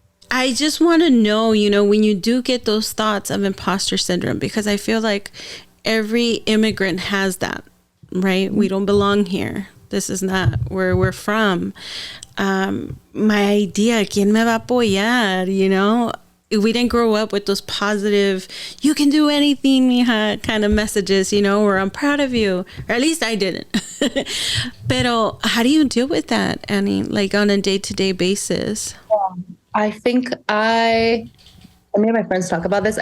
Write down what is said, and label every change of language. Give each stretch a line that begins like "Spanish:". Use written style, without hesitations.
English: I just want to know, when you do get those thoughts of imposter syndrome, because I feel like every immigrant has that. Right? We don't belong here. This is not where we're from. My idea,
Spanish: ¿quién me va a apoyar?
English: We didn't grow up with those positive, you can do anything, mija, kind of messages, or I'm proud of you. Or at least I didn't.
Spanish: Pero
English: how do you deal with that, Annie? Like on a day-to-day basis? I think me and my friends talk about this.